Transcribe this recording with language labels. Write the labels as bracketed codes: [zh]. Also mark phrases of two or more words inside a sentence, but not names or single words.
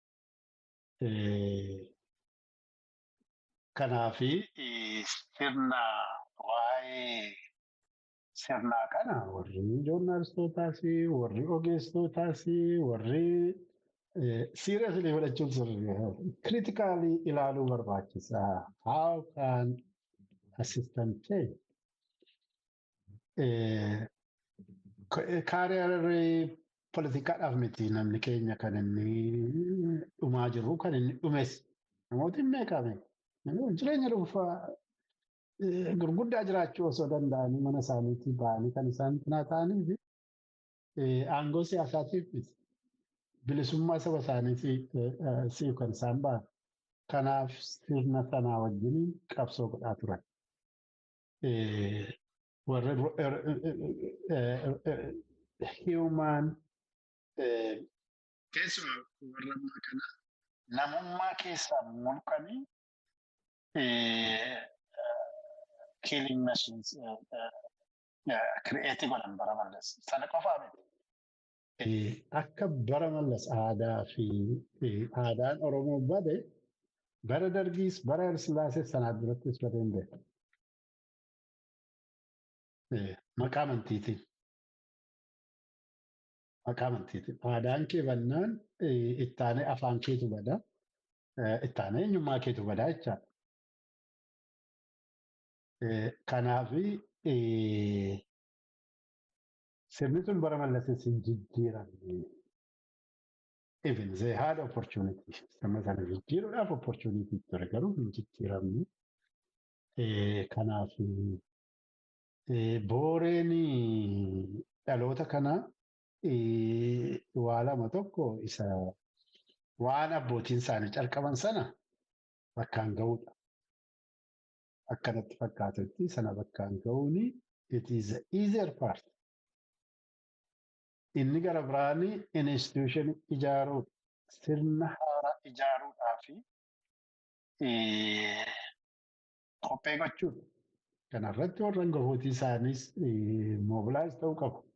[om] Kanaafi sirna waa'ee sirnaa kana warri joornaaliistootaas warri ogeessitootaas warri seriously fudhachuun critically ilaaluu barbaachisa. [en] How can a system change? [om] Career politikaadhaaf miti namni keenya kan inni dhumaa jiru kan inni dhumes namooti meeqame jireenya dhuunfaa gurguddaa jiraachuu osoo danda'anii mana isaaniitii ba'anii kan isaan cinaa ta'anii fi aangoo siyaasaatiif bilisummaa saba isaaniitiif kan isaan ba'an. Kanaaf sirna sanaa wajjin qabsoo godhaa turan. Warra human keessumaa warra ammaa kana namummaa keessaa mulqanii [en] killing machines create [om] godhan bara mallas sana qofaa miti. akka bara mallas aadaa fi aadaan Oromoo bade bara Dargiis bara Hayilasillaasee sanaa durattis badee hin beeku. Maqaa amantiitiin. Maqaa amantiitiin. Aadaan kee bannaan ittaanee afaan keetu bada. Ittaanee eenyummaa keetu badaa jechaadha. Kanaafi sirni sun bara mallasis hin jijjiiramne. [en] Even they had opportunity. [om] Sirna sana jijjiiruudhaaf opportunity ture garuu hin jijjiiramne. Kanaaf booreen dhaloota kanaa waa lama tokko isa waan abbootiin isaanii calqaban sana bakkaan ga'uudha. Akkanatti fakkaatutti sana bakkaan ga'uuni [en] it is the easier part. [om] Inni gara biraan institution ijaaruu sirna haaraa ijaaruudhaa fi qophee gochuudha. Kanarratti warra hangafootii isaaniis mobilaayiz ta'uu qabu.